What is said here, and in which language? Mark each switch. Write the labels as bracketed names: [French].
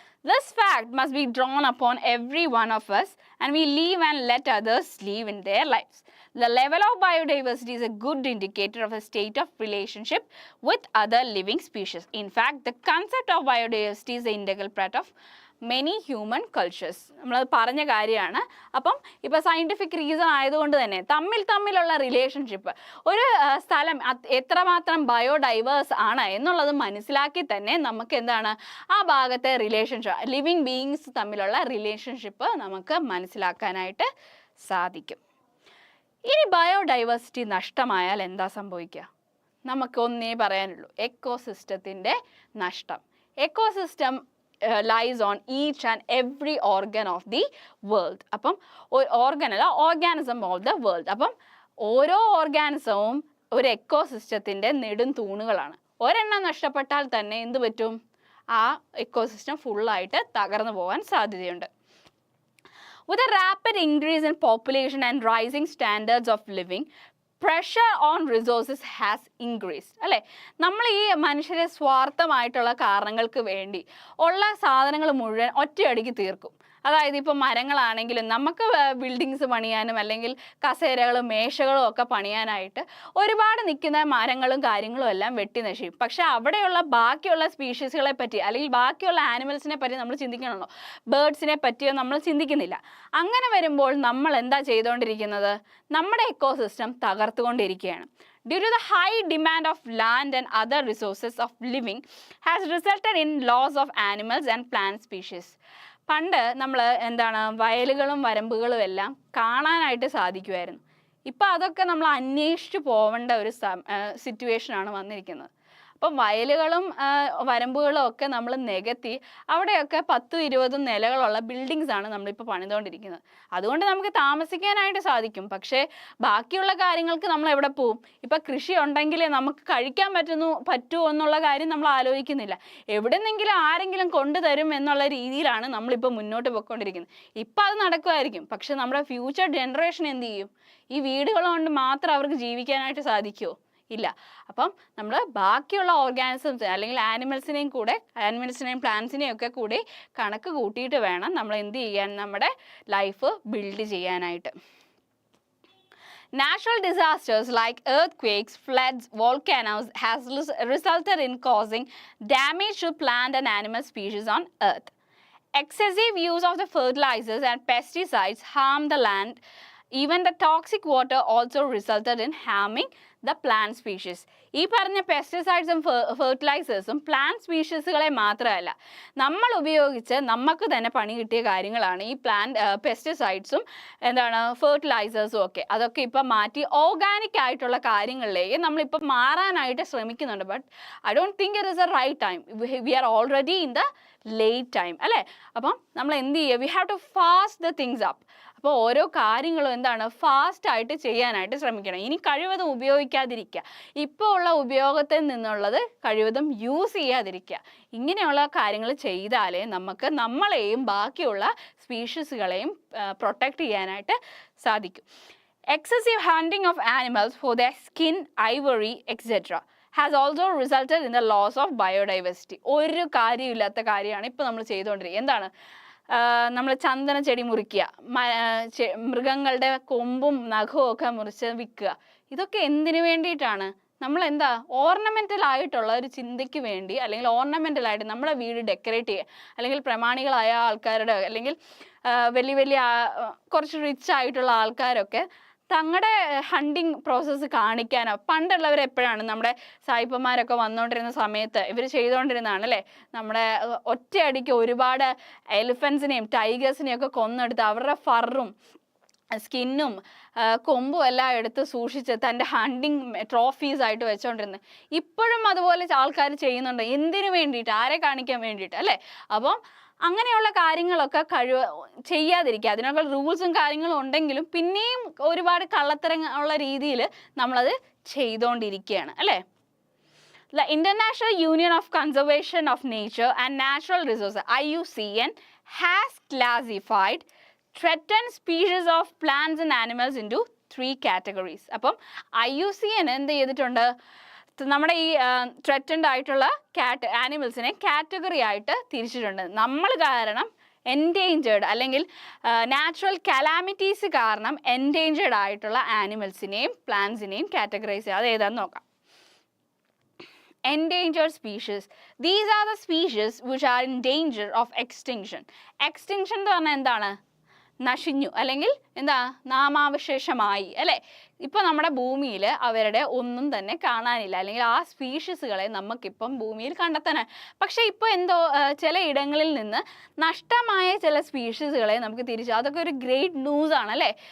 [English] This fact must be drawn upon every one of us, and we live and let others live in their lives. The level of biodiversity is a good indicator of a state of relationship with other living species. In fact, the concept of biodiversity is an integral part of many human cultures. [Malayalam] നമ്മളത് പറഞ്ഞ കാര്യമാണ്. അപ്പം ഇപ്പോൾ scientific reason ആയതുകൊണ്ട് തന്നെ തമ്മിലുള്ള relationship, ഒരു സ്ഥലം എത്രമാത്രം ബയോഡൈവേഴ്സ് ആണ് എന്നുള്ളത് മനസ്സിലാക്കി തന്നെ നമുക്ക് എന്താണ് ആ ഭാഗത്തെ റിലേഷൻഷിപ്പ്, ലിവിങ് ബീയിങ്സ് തമ്മിലുള്ള റിലേഷൻഷിപ്പ് നമുക്ക് മനസ്സിലാക്കാനായിട്ട് സാധിക്കും. ഇനി ബയോഡൈവേഴ്സിറ്റി നഷ്ടമായാൽ എന്താ സംഭവിക്കുക? നമുക്കൊന്നേ പറയാനുള്ളൂ, എക്കോസിസ്റ്റത്തിൻ്റെ നഷ്ടം. [English] Ecosystem lies on each and every organ of the world. അപ്പം organism of the world. [Malayalam] അപ്പം ഓരോ ഓർഗാനിസവും ഒരു എക്കോസിസ്റ്റത്തിൻ്റെ നെടും തൂണുകളാണ്. ഒരെണ്ണം നഷ്ടപ്പെട്ടാൽ തന്നെ എന്ത് പറ്റും, ആ എക്കോസിസ്റ്റം ഫുള്ളായിട്ട് തകർന്നു പോകാൻ സാധ്യതയുണ്ട്. [English] With a rapid increase in population and rising standards of living, pressure on resources has increased അല്ലേ. [Malayalam] നമ്മൾ ഈ മനുഷ്യരെ സ്വാർത്ഥമായിട്ടുള്ള കാരണങ്ങൾക്ക് വേണ്ടി ഉള്ള സാധനങ്ങൾ മുഴുവൻ ഒറ്റയടിക്ക് തീർക്കും. അതായത് ഇപ്പോൾ മരങ്ങളാണെങ്കിലും നമുക്ക് ബിൽഡിങ്സ് പണിയാനും അല്ലെങ്കിൽ കസേരകളും മേശകളും ഒക്കെ പണിയാനായിട്ട് ഒരുപാട് നിൽക്കുന്ന മരങ്ങളും കാര്യങ്ങളും എല്ലാം വെട്ടി നശിക്കും. പക്ഷേ അവിടെയുള്ള ബാക്കിയുള്ള സ്പീഷീസുകളെ പറ്റി അല്ലെങ്കിൽ ബാക്കിയുള്ള ആനിമൽസിനെ പറ്റി നമ്മൾ ചിന്തിക്കണമല്ലോ, ബേർഡ്സിനെ പറ്റിയോ നമ്മൾ ചിന്തിക്കുന്നില്ല. അങ്ങനെ വരുമ്പോൾ നമ്മൾ എന്താ ചെയ്തുകൊണ്ടിരിക്കുന്നത്, നമ്മുടെ ecosystem തകർത്തുകൊണ്ടിരിക്കുകയാണ്. [English] Due to the high demand of land and other resources of living has resulted in loss of animals and plant species. [Malayalam] പണ്ട് നമ്മൾ എന്താണ് വയലുകളും വരമ്പുകളും എല്ലാം കാണാനായിട്ട് സാധിക്കുമായിരുന്നു. ഇപ്പം അതൊക്കെ നമ്മൾ അന്വേഷിച്ച് പോവേണ്ട ഒരു സിറ്റുവേഷനാണ് വന്നിരിക്കുന്നത്. അപ്പം വയലുകളും വരമ്പുകളും ഒക്കെ നമ്മൾ നികത്തി അവിടെയൊക്കെ 10-20 നിലകളുള്ള ബിൽഡിങ്സാണ് നമ്മളിപ്പോൾ പണിതുകൊണ്ടിരിക്കുന്നത്. അതുകൊണ്ട് നമുക്ക് താമസിക്കാനായിട്ട് സാധിക്കും. പക്ഷേ ബാക്കിയുള്ള കാര്യങ്ങൾക്ക് നമ്മൾ എവിടെ പോവും? ഇപ്പം കൃഷി ഉണ്ടെങ്കിലേ നമുക്ക് കഴിക്കാൻ പറ്റുമോ എന്നുള്ള കാര്യം നമ്മൾ ആലോചിക്കുന്നില്ല. എവിടെന്നെങ്കിലും ആരെങ്കിലും കൊണ്ടുതരും എന്നുള്ള രീതിയിലാണ് നമ്മളിപ്പോൾ മുന്നോട്ട് പോയിക്കൊണ്ടിരിക്കുന്നത്. ഇപ്പം അത് നടക്കുമായിരിക്കും, പക്ഷെ നമ്മുടെ ഫ്യൂച്ചർ ജനറേഷൻ എന്ത് ചെയ്യും? ഈ വീടുകൾ കൊണ്ട് മാത്രം അവർക്ക് ജീവിക്കാനായിട്ട് സാധിക്കുമോ? ഇല്ല. അപ്പം നമ്മൾ ബാക്കിയുള്ള ഓർഗാനിസംസ് അല്ലെങ്കിൽ ആനിമൽസിനെയും പ്ലാന്റ്സിനെയും ഒക്കെ കൂടി കണക്ക് കൂട്ടിയിട്ട് വേണം നമ്മൾ എന്ത് ചെയ്യാൻ, നമ്മുടെ ലൈഫ് ബിൽഡ് ചെയ്യാനായിട്ട്. [English] Natural disasters like earthquakes, floods, volcanoes has resulted in causing damage to plant and animal species on Earth. Excessive use of the fertilizers and pesticides harm the land Even the toxic water also resulted in harming the plant species. [Malayalam] ഈ പറഞ്ഞ പെസ്റ്റിസൈഡ്സും ഫെർട്ടിലൈസേഴ്സും plant സ്പീഷീസുകളെ മാത്രമല്ല, നമ്മൾ ഉപയോഗിച്ച് നമുക്ക് തന്നെ പണി കിട്ടിയ കാര്യങ്ങളാണ് ഈ പെസ്റ്റിസൈഡ്സും ഫെർട്ടിലൈസേഴ്സും ഒക്കെ. അതൊക്കെ ഇപ്പം മാറ്റി ഓർഗാനിക് ആയിട്ടുള്ള കാര്യങ്ങളിലേക്ക് നമ്മളിപ്പം മാറാനായിട്ട് ശ്രമിക്കുന്നുണ്ട്. [English] But I don't think it is a right time. We are already in the late time അല്ലേ. [Malayalam] അപ്പം നമ്മൾ എന്ത് ചെയ്യുക, [English] We have to fast the things up. [Malayalam] അപ്പോൾ ഓരോ കാര്യങ്ങളും ഫാസ്റ്റായിട്ട് ചെയ്യാനായിട്ട് ശ്രമിക്കണം. ഇനി കഴിവതും ഉപയോഗിക്കാതിരിക്കുക, ഇപ്പോൾ ഉള്ള ഉപയോഗത്തിൽ നിന്നുള്ളത് കഴിവതും യൂസ് ചെയ്യാതിരിക്കുക. ഇങ്ങനെയുള്ള കാര്യങ്ങൾ ചെയ്താലേ നമുക്ക് നമ്മളെയും ബാക്കിയുള്ള സ്പീഷീസുകളെയും പ്രൊട്ടക്റ്റ് ചെയ്യാനായിട്ട് സാധിക്കും. [English] Excessive hunting of animals for their skin, ivory, etc. has also resulted in the loss of biodiversity. [Malayalam] ഒരു കാര്യമില്ലാത്ത കാര്യമാണ് ഇപ്പോൾ നമ്മൾ ചെയ്തുകൊണ്ടിരിക്കുക. നമ്മൾ ചന്ദന ചെടി മുറിക്കുക, മൃഗങ്ങളുടെ കൊമ്പും നഖവും ഒക്കെ മുറിച്ച് വിൽക്കുക. ഇതൊക്കെ എന്തിനു വേണ്ടിയിട്ടാണ്? നമ്മൾ ഓർണമെൻ്റൽ ആയിട്ടുള്ള ഒരു ചിന്തയ്ക്ക് വേണ്ടി, അല്ലെങ്കിൽ ഓർണമെൻ്റലായിട്ട് നമ്മുടെ വീട് ഡെക്കറേറ്റ് ചെയ്യുക, അല്ലെങ്കിൽ പ്രമാണികളായ ആൾക്കാരുടെ, അല്ലെങ്കിൽ വലിയ വലിയ കുറച്ച് റിച്ച് ആയിട്ടുള്ള ആൾക്കാരൊക്കെ തങ്ങളുടെ ഹണ്ടിങ് പ്രോസസ്സ് കാണിക്കാനോ, പണ്ടുള്ളവർ എപ്പോഴാണ് നമ്മുടെ സായിപ്പന്മാരൊക്കെ വന്നുകൊണ്ടിരുന്ന സമയത്ത് ഇവർ ചെയ്തുകൊണ്ടിരുന്നതാണ് അല്ലേ. നമ്മുടെ ഒറ്റയടിക്ക് ഒരുപാട് എലിഫൻസിനെയും ടൈഗേഴ്സിനെയും ഒക്കെ കൊന്നെടുത്ത് അവരുടെ ഫറും സ്കിന്നും കൊമ്പും എല്ലാം എടുത്ത് സൂക്ഷിച്ച് തൻ്റെ ഹണ്ടിങ് ട്രോഫീസ് ആയിട്ട് വെച്ചുകൊണ്ടിരുന്നത്. ഇപ്പോഴും അതുപോലെ ആൾക്കാർ ചെയ്യുന്നുണ്ട്. എന്തിനു വേണ്ടിയിട്ട്? ആരെ കാണിക്കാൻ വേണ്ടിയിട്ട് അല്ലേ. അപ്പം അങ്ങനെയുള്ള കാര്യങ്ങളൊക്കെ ചെയ്യാതിരിക്കുക. അതിനൊക്കെ റൂൾസും കാര്യങ്ങളും ഉണ്ടെങ്കിലും പിന്നെയും ഒരുപാട് കള്ളത്തരമുള്ള രീതിയിൽ നമ്മളത് ചെയ്തുകൊണ്ടിരിക്കുകയാണ് അല്ലേ. [English] The International Union of Conservation of Nature and Natural Resources, IUCN, has classified threatened species of plants and animals into 3 categories. [Malayalam] അപ്പം IUCN എന്ത് ചെയ്തിട്ടുണ്ട്? നമ്മുടെ ഈ ത്രെറ്റൻഡ് ആയിട്ടുള്ള ആനിമൽസിനെ കാറ്റഗറി ആയിട്ട് തിരിച്ചിട്ടുണ്ട്. നമ്മൾ കാരണം എൻഡേഞ്ചേർഡ് അല്ലെങ്കിൽ നാച്ചുറൽ കലാമിറ്റീസ് കാരണം എൻഡേഞ്ചേർഡ് ആയിട്ടുള്ള ആനിമൽസിനെയും പ്ലാന്റ്സിനെയും കാറ്റഗറൈസ് ചെയ്യുക. അത് ഏതാണെന്ന് നോക്കാം. [English] Endangered species. These are the species which are in danger of extinction. [Malayalam] Extinction എന്ന് പറഞ്ഞാൽ എന്താണ്? നശിഞ്ഞു, അല്ലെങ്കിൽ നാമാവശേഷമായി അല്ലേ. ഇപ്പോൾ നമ്മുടെ ഭൂമിയിൽ അവരുടെ ഒന്നും തന്നെ കാണാനില്ല, അല്ലെങ്കിൽ ആ സ്പീഷീസുകളെ നമുക്കിപ്പം ഭൂമിയിൽ കണ്ടെത്താനാണ്. പക്ഷേ ഇപ്പോൾ ചില ഇടങ്ങളിൽ നിന്ന് നഷ്ടമായ ചില സ്പീഷീസുകളെ നമുക്ക് അതൊക്കെ ഒരു ഗ്രേറ്റ് ന്യൂസ് ആണ് അല്ലേ.